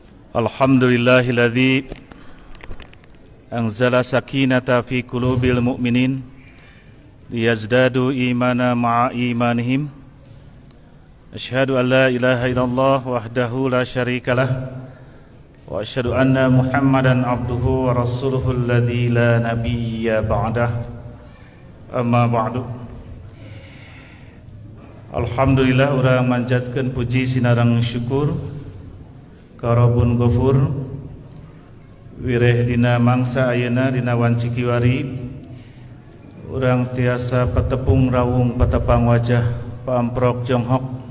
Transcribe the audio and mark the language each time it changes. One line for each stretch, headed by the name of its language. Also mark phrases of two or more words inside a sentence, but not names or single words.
Arabic: الحمد لله الذي أنزل السكينة في قلوب المؤمنين ليزدادوا إيمانا مع إيمانهم. أشهد أن لا إله إلا الله وحده لا شريك له وأشهد أن محمدا عبده ورسوله الذي لا نبي بعده. أما بعد.
Sundanese: Alhamdulillah urang manjatkeun puji sinareng syukur ka
Arabic: رب غفور
Sundanese: wireh dina mangsa ayeuna dina wanci kiwari urang tiasa patepung rawung patepang wajah paamprok jonghok